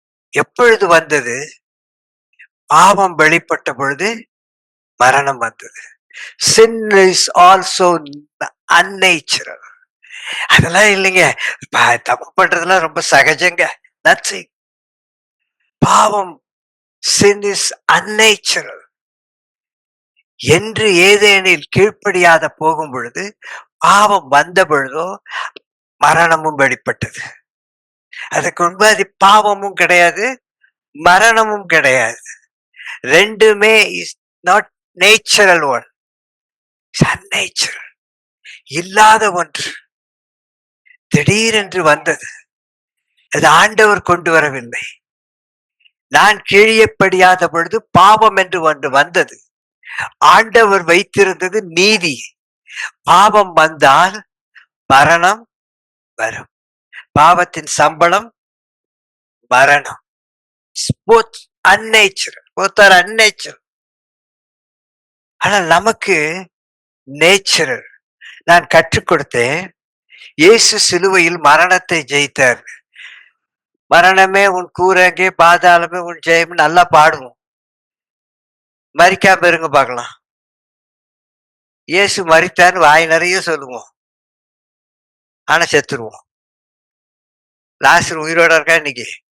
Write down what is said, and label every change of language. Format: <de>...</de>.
<ta>எப்பொழுது வந்தது? பாவம் வெளிப்பட்ட பொழுது மரணம் வந்தது.</ta> <en>Sin is also unnatural.</en> <ta>அதெல்லாம் இல்லைங்க, தப்பு பண்றதுலாம் ரொம்ப சகஜங்க.</ta> <en>Nothing.</en> <ta>பாவம்,</ta> <en>sin is unnatural.</en> <ta>என்று ஏதேனில் கீழ்ப்படியாத போகும் பொழுது, பாவம் வந்த பொழுதோ மரணமும் வெளிப்பட்டது. அதுக்கு முன்பாதி பாவமும் கிடையாது, மரணமும் கிடையாது. ரெண்டுமே</ta> <en>Is not natural one, unnatural.</en> <ta>இல்லாத ஒன்று திடீரென்று வந்தது. அது ஆண்டவர் கொண்டு வரவில்லை. நான் கீழியப்படியாத பொழுது பாவம் என்று ஒன்று வந்தது. ஆண்டவர் வைத்திருந்தது நீதி. பாவம் வந்தால் மரணம் வரும். பாவத்தின் சம்பளம் மரணம்.</ta> <en>both unnatural, both are unnatural.</en> <ta>ஆனால் நமக்கு நேச்சுரல். நான் கற்றுக் கொடுத்தேன், இயேசு சிலுவையில் மரணத்தை ஜெயித்தார். மரணமே உன் கூரங்கே, பாதாளமே உன் ஜெயம், நல்லா பாடுவோம். மரிக்காம இருங்க பார்க்கலாம். இயேசு மரித்தான்னு வாய் நிறைய சொல்லுவோம், ஆனா செத்துருவோம். லாசரு உயிரோட இருக்கா இன்னைக்கு?</ta>